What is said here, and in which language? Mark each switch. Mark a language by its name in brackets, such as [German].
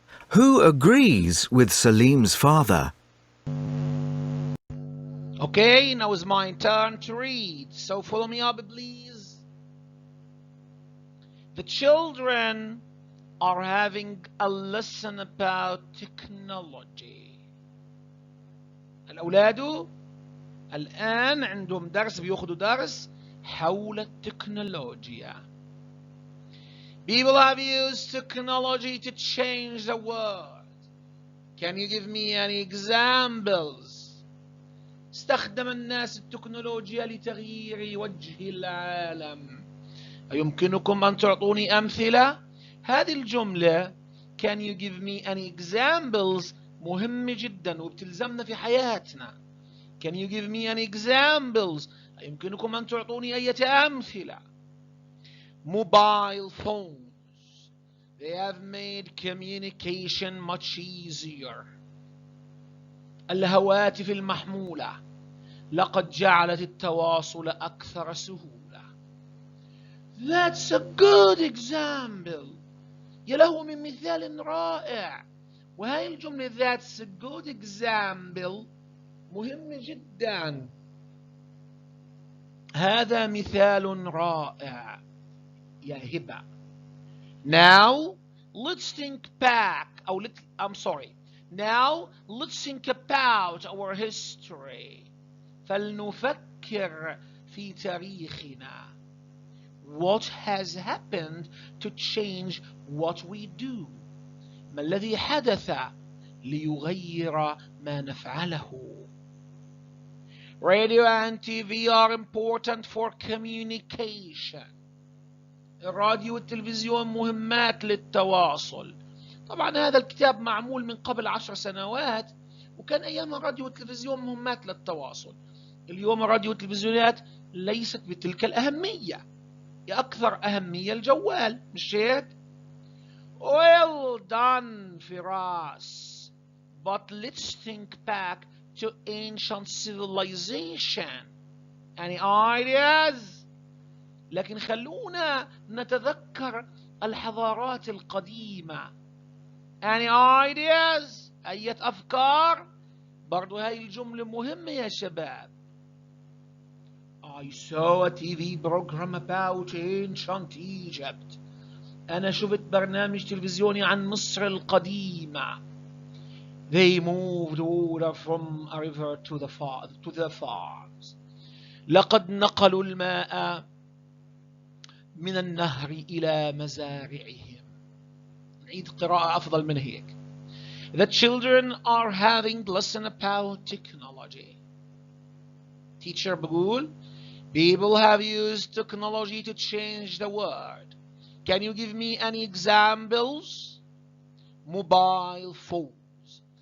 [English] Who agrees with Salim's father? Okay, now it's my turn to read. So follow me up, please. The children are having a lesson about technology. [Arabic] الأولاد الآن عندهم درس، بيأخذوا درس حول التكنولوجيا. [English] People have used technology to change the world. Can you give me any examples? [Arabic] استخدم الناس التكنولوجيا لتغيير وجه العالم. أيمكنكم أن تعطوني أمثلة؟ هذه الجملة [English] Can you give me any examples [Arabic] مهمة جدا وبتلزمنا في حياتنا. [English] Can you give me any examples؟ [Arabic] أيمكنكم أن تعطوني أي أمثلة؟ [English] Mobile phones. They have made communication much easier. [Arabic] الهواتف المحمولة لقد جعلت التواصل أكثر سهولة. [English] That's a good example. [Arabic] يا له من مثال رائع. وهي الجملة [English] That's a good example [Arabic] مهمة جدا. هذا مثال رائع يا هبة. [English] Now let's think back. Now let's think about our history. [Arabic] فلنفكر في تاريخنا. [English] What has happened to change what we do? [Arabic] ما الذي حدث ليغير ما نفعله؟ [English] Radio and TV are important for communication. [Arabic] الراديو والتلفزيون مهمات للتواصل. طبعا هذا الكتاب معمول من قبل 10 سنوات، وكان أيام الراديو والتلفزيون مهمات للتواصل. اليوم الراديو والتلفزيونات ليست بتلك الأهمية. أكثر أهمية الجوال، مش هيك؟ [English] Well done, Firas. But let's think back to ancient civilization. Any ideas? [Arabic] لكن خلونا نتذكر الحضارات القديمة. [English] Any ideas؟ [Arabic] أي أفكار؟ برضو هاي الجملة مهمة يا شباب. [English] I saw a TV program about ancient Egypt. [Arabic] أنا شفت برنامج تلفزيوني عن مصر القديمة. [English] They moved water from a river to the farms. [Arabic] لقد نقلوا الماء من النهر إلى مزارعهم. نعيد قراءة أفضل من هيك. [English] The children are having lesson about technology. Teacher بقول People have used technology to change the world. Can you give me any examples? Mobile phones.